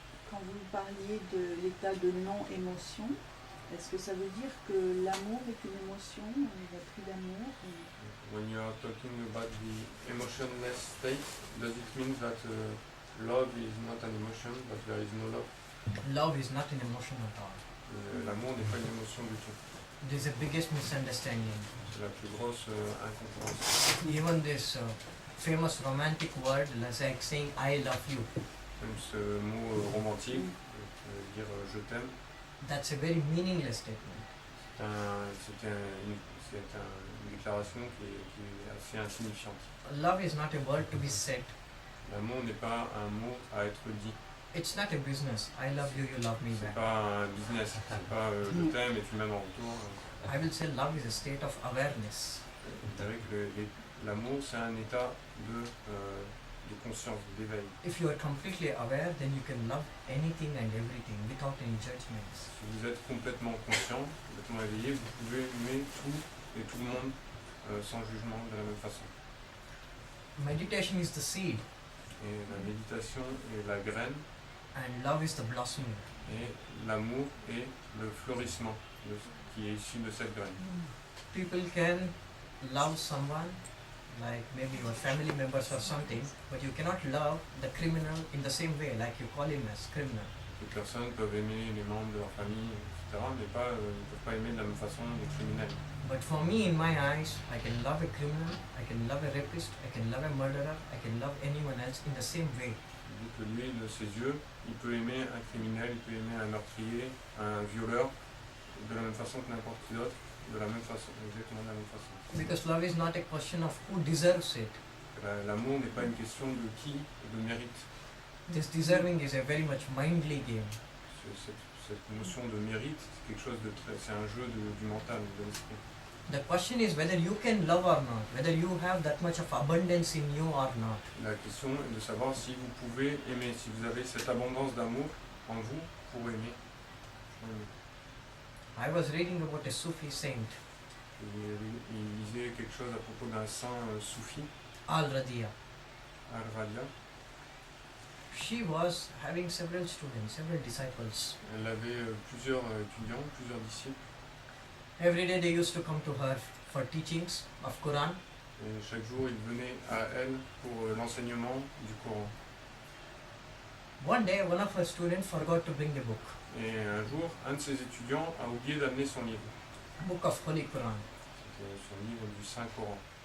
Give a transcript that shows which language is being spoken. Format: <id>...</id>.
<fr>Quand vous parliez de l'état de non-émotion, est-ce que ça veut dire que l'amour est une émotion, il n'y a plus d'amour?</fr> <en>When you are talking about the emotionless state, does it mean that love is not an emotion, but there is no love? Love is not an emotion at all.</en> <fr>L'amour n'est pas une émotion du tout.</fr> <en>This is the biggest misunderstanding.</en> <fr>C'est la plus grosse incompréhension.</fr> <en>Even this famous romantic word, like saying I love you.</en> <fr>Même ce mot romantique, dire je t'aime.</fr> <en>That's a very meaningless statement.</en> <fr>C'est une déclaration qui est assez insignifiante.</fr> <en>Love is not a word to be said.</en> <fr>L'amour n'est pas un mot à être dit.</fr> <en>It's not a business. I love you, you love me</en> <fr>C'est</fr> <en>back.</en> <fr>pas un business. C'est pas je t'aime et tu m'aimes en retour.</fr> <en>I will say love is a state of awareness.</en> <fr>Vous savez que l'amour c'est un état de conscience, d'éveil.</fr> <en>If you are completely aware, then you can love anything and everything without any judgments.</en> <fr>Si vous êtes complètement conscient, complètement éveillé, vous pouvez aimer tout et tout le monde sans jugement de la même façon.</fr> <en>Meditation is the seed.</en> <fr>Et la méditation est la graine.</fr> <en>And love is the blossoming.</en> <fr>Et l'amour est le fleurissement qui est issu de cette graine.</fr> <en>People can love someone, like maybe your family members or something, but you cannot love the criminal in the same way, like you call him as criminal.</en> <fr>Les personnes peuvent aimer les membres de leur famille, etc., mais ils ne peuvent pas aimer de la même façon les criminels.</fr> <en>But for me, in my eyes, I can love a criminal, I can love a rapist, I can love a murderer, I can love anyone else in the same way.</en> <fr>Il dit que lui, de ses yeux, il peut aimer un criminel, il peut aimer un meurtrier, un violeur, de la même façon que n'importe qui d'autre, de la même façon, exactement de la même façon.</fr> <en>Because love is not a question of who deserves it.</en> <fr>L'amour n'est pas une question de qui le mérite.</fr> <en>This deserving is a very much mindly game.</en> <fr>Cette notion de mérite, c'est quelque chose de très, c'est un jeu du mental, de l'esprit.</fr> <en>The question is whether you can love or not, whether you have that much of abundance in you or not.</en> <fr>La question est de savoir si vous pouvez aimer, si vous avez cette abondance d'amour en vous pour aimer.</fr> <en>I was reading about a Sufi saint,</en> <fr>Il lisait quelque chose à propos d'un saint soufi,</fr> <en>Al-Radiya.</en> <fr>Al-Radia.</fr> <en>She was having several students, several disciples.</en> <fr>Elle avait plusieurs étudiants, plusieurs disciples.</fr> <en>Every day they used to come to her for teachings of Quran.</en> <fr>Et chaque jour, ils venaient à elle pour l'enseignement du Coran.</fr> <en>One day one of her students forgot to bring the book,</en> <fr>Et un jour, un de ses étudiants a oublié d'amener son livre.</fr> <en>book of Holy Quran.</en> <fr>C'était son livre du Saint-Coran.</fr>